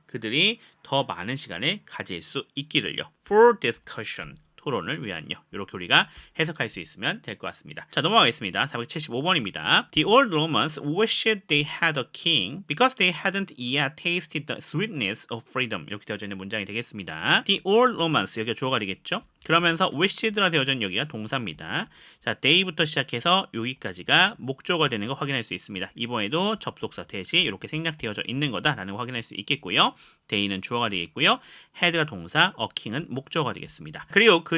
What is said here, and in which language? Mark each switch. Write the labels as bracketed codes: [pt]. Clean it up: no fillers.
[ko] 그들이 더 많은 시간을 가질 수 있기를요. [en] For discussion. [ko] 토론을 위한요. 이렇게 우리가 해석할 수 있으면 될 것 같습니다. 자, 넘어가겠습니다. 475번입니다. [en] The old Romans wished they had a king because they hadn't yet tasted the sweetness of freedom. [ko] 이렇게 되어져 있는 문장이 되겠습니다. [en] The old Romans [ko] 여기가 주어가 되겠죠. 그러면서 wished라 되어져 있는 여기가 동사입니다. 자, they부터 시작해서 여기까지가 목적어가 되는 거 확인할 수 있습니다. 이번에도 접속사 대시 이렇게 생략되어져 있는 거다라는 거 확인할 수 있겠고요. they는 주어가 되겠고요. had가 동사, a king은 목적어가 되겠습니다. 그리고 그